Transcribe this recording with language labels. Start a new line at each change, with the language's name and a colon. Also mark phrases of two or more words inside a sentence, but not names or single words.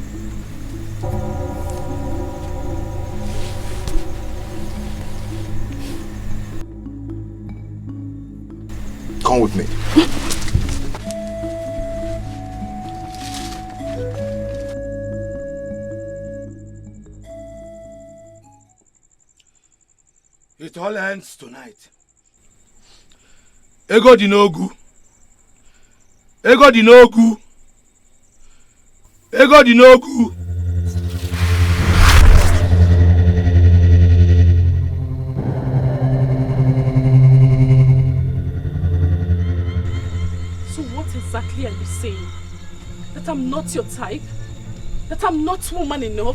English: Come with me. It all ends tonight. Ego dinogu. Ego dinogu. Ego dinogu. So what exactly are you saying? That I'm not your type? That I'm not woman enough?